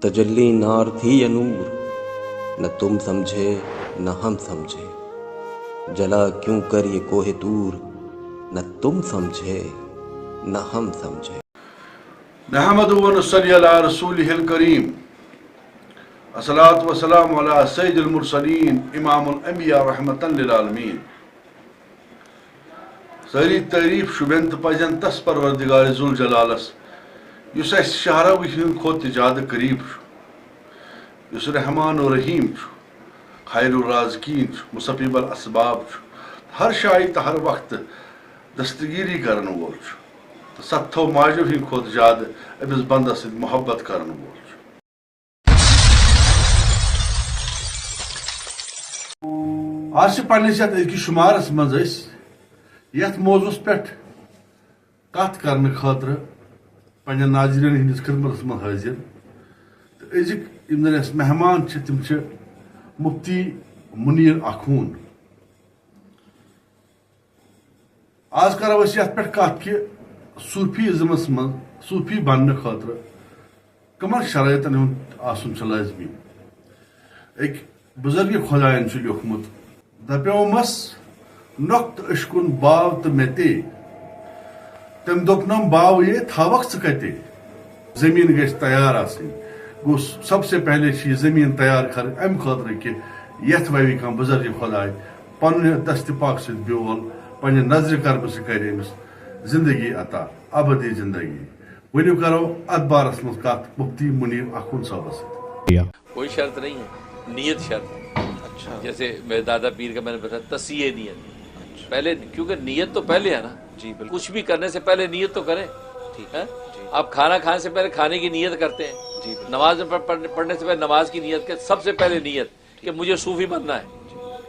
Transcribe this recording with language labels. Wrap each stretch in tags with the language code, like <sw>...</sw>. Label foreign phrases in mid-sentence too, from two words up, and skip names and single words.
<ur>تجلی نار تھی یا نور, نہ تم سمجھے نہ ہم سمجھے, جلا کیوں کر یہ کوہ طور, نہ تم سمجھے نہ ہم سمجھے.</ur> <ar>نحمد و نصلی علی رسولہ الکریم, الصلاۃ والسلام علی سید المرسلین امام الانبیاء رحمۃ للعالمین.</ar> <ks>ساری تعریف شبین تو پزن تس پروردگار ذوالجلالس یس اس شہرو ہند کھت زیادہ قریب, یس رحمان و رحیم, خیر الرازقین, مسبب الاسباب, ہر شائی تو ہر وقت دستگیری کرن وول, ستو ماجو ہند کھت زیادہ امس بندس ست محبت کرن وول. آج پنس یت شمارس مز یت موضوع پہ کت کرنے خاطر پنہ ناظرین ہندس خدمت من حاضر. تو ازک یم زن مہمان تم مفتی منیر اخون. آج کرو یت پہ کت کہ صوفیزمس من صوفی بننے خاطر کمن شرائطن ہند آسن لازمی. ایک بزرگ خدائن لیوکھمت دپیومس نقط اشکن باو تو متے, تم دپنم باو یہ تھاوک ثتے, زمین گھس تیار آسن. گو</ks> <ur>سب سے پہلے یہ زمین</ur> <ks>تیار کر ام خاطر کہ یت وی کھانا بزرگ خدائے پنہ دست پاک ست بیول پنہ نظر کرم سے کر امس زندگی عطا, ابدی زندگی. ونیو کرو ات بارس مز کت مفتی منیر اخون صاحبس.</ks> <ur>کوئی شرط نہیں ہے, نیت شرط. جیسے میرے دادا پیر کا میں نے بتایا تصحیح نیت پہلے, کیونکہ نیت تو پہلے ہے نا. جی بالکل, کچھ بھی کرنے سے پہلے نیت تو کریں. ٹھیک ہے, آپ کھانا کھانے سے پہلے کھانے کی نیت کرتے ہیں. جی, نماز پڑھنے سے پہلے نماز کی نیت کرتے. سب سے پہلے نیت کہ مجھے صوفی بننا ہے.</ur>